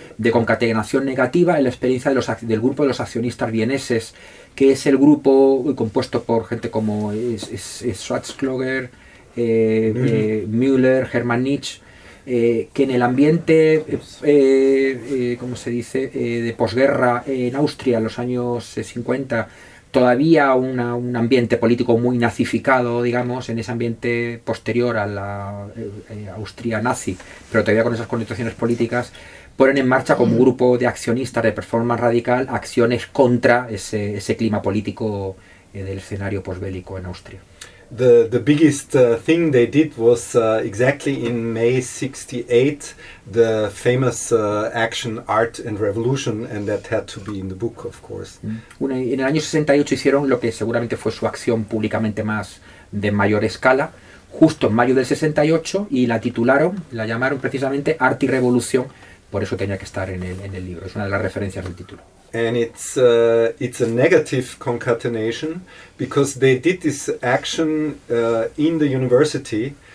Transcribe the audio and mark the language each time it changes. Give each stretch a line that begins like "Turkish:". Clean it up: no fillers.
Spanish: De concatenación negativa en la experiencia de los del grupo de los accionistas vieneses, que es el grupo compuesto por gente como Schwarzkogler, Müller, Hermann Nitsch, que en el ambiente de posguerra en Austria en los años 50, todavía un ambiente político muy nazificado, digamos, en ese ambiente posterior a la Austria nazi, pero todavía con esas connotaciones políticas, ponen en marcha como grupo de accionistas de performance radical acciones contra ese clima político del escenario posbélico en Austria.
English: The biggest thing they did was exactly in May 68, the famous action Art and Revolution, and that had to be in the book, of course.
Spanish: Bueno, en el año 68 hicieron lo que seguramente fue su acción públicamente más de mayor escala, justo en mayo del 68, y la titularon, la llamaron precisamente Arte y Revolución, por eso tenía que estar en el libro, es una de las referencias del título.
English: And it's a negative concatenation because they did this action in the university.